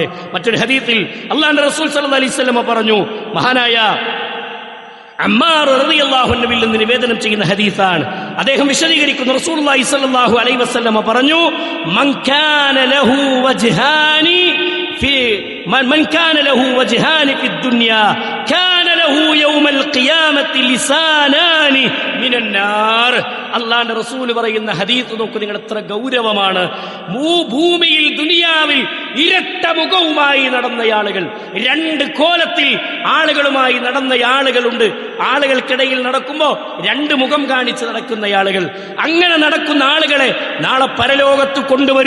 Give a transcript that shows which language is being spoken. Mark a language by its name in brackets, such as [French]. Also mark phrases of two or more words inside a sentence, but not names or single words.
[Malayalam] മറ്റൊരു ഹദീസിൽ അള്ളാഹുവിന്റെ റസൂൽ [Arabic] صلى الله عليه وسلم [Malayalam] പറഞ്ഞു, മഹാനായ അമ്മാർ [Arabic] رضي الله عنه [Malayalam] നിന്ന് നിവേദനം ചെയ്യുന്ന ഹദീസാണ്. അദ്ദേഹം വിശദീകരിക്കുന്നു, [Arabic] رسول الله صلى الله عليه وسلم പറഞ്ഞു, من كان له وجهان في الدنيا كان له يوم القيامة لسانان من النار. [Malayalam] അല്ലാഹുവിന്റെ റസൂൽ പറയുന്ന ഹദീസ് നോക്കൂ നിങ്ങൾ, എത്ര ഗൗരവമാണ്. ഭൂമിയിൽ ദുനിയാവിൽ ഇരട്ട മുഖവുമായി നടന്ന ആളുകൾ, രണ്ട് കോലത്തിൽ ആളുകളുമായി നടന്ന ആളുകളുണ്ട്. ആളുകൾക്കിടയിൽ നടക്കുമ്പോൾ രണ്ട് മുഖം കാണിച്ച് നടക്കുന്ന ആളുകൾ, അങ്ങനെ നടക്കുന്ന ആളുകളെ നാളെ പരലോകത്ത് കൊണ്ടുവരും.